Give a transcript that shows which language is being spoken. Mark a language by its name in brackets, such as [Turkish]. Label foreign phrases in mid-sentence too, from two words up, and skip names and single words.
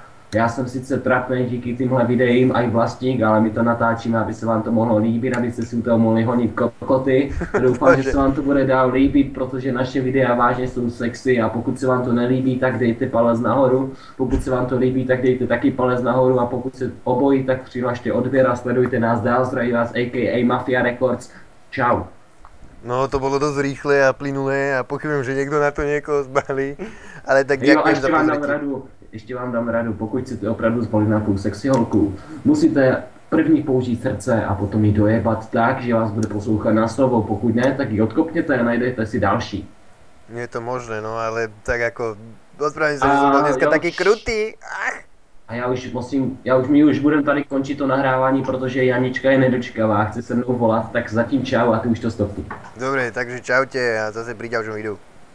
[Czech] Já jsem sice trapný díky tímhle videím a i vlastník, ale my to natáčíme, aby se vám to mohlo líbit, abyste si u toho mohli honit kokoty. Doufám, že se vám to bude dál líbit, protože naše videa vážně jsou sexy a pokud se vám to nelíbí, tak dejte palec nahoru. Pokud se vám to líbí, tak dejte taky palec nahoru a pokud se obojí, tak přihlašte odběr a sledujte nás dál. Zdraví vás a.k.a. Mafia Records. Čau. [Slovak] No to bolo dosť rýchle a plynulé a pochybujem, že niekto na to niekoho zbalí. Ale tak [Czech] Jo, a [Slovak] ďakujem za pozretie. [Czech] ještě vám dám radu, pokud chcete opravdu zbalit nějakou sexy holku, musíte první použít srdce a potom ji dojebat tak, že vás bude poslouchat na slovo, pokud ne, tak ji odkopněte a najdete si další. [Slovak] Nie je to možné, no ale tak ako... Ospravedlňujem sa, že som bol dneska taký krutý. Ach. [Czech] A my už budeme tady končit to nahrávání, protože Janička je nedočkavá, chce se mnou volat, tak zatím čau a ty už to stopni. [Slovak] Dobre, takže čaute a zase pri ďalšom videu.